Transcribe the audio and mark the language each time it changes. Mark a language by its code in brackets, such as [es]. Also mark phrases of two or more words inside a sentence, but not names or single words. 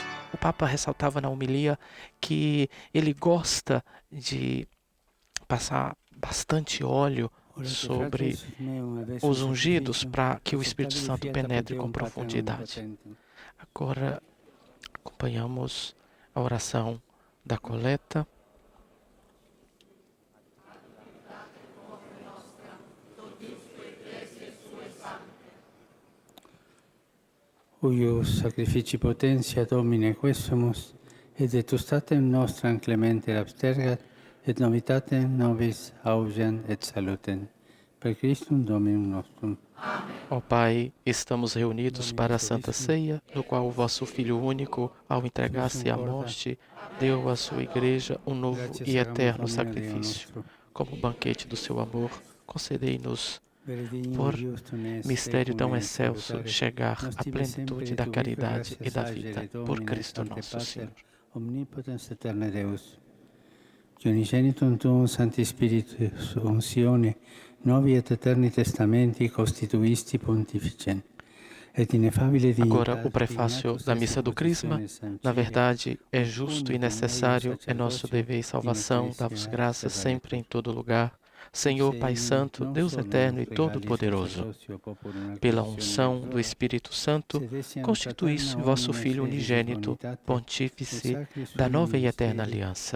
[pt] O Papa ressaltava na homilia que ele gosta de passar bastante óleo sobre os ungidos para que o Espírito Santo penetre com profundidade. Agora acompanhamos a oração da coleta. [la] Huius sacrifici potentia Domine quesumus, et etustatem nostram clemente abstergat, et novitatem nobis augeant et salutem. Per Christum Dominum nostrum. [pt] Ó Pai, estamos reunidos para a Santa Ceia, no qual o vosso Filho único, ao entregar-se à morte, deu à sua Igreja um novo e eterno sacrifício. Como banquete do seu amor, concedei-nos, por mistério tão excelso, chegar à plenitude da caridade e da vida, por Cristo nosso Senhor. [la] Omnipotens aeterne Deus, que unigenitum tuum Sancti Spiritus untione novi et eterni testamenti constituisti pontificem. [pt] Agora, o prefácio da missa do Crisma. Na verdade, é justo e necessário, é nosso dever e salvação, dar-vos graças sempre em todo lugar, Senhor Pai Santo, Deus eterno e todo-poderoso. Pela unção do Espírito Santo, constituísse vosso Filho unigênito, pontífice da nova e eterna aliança.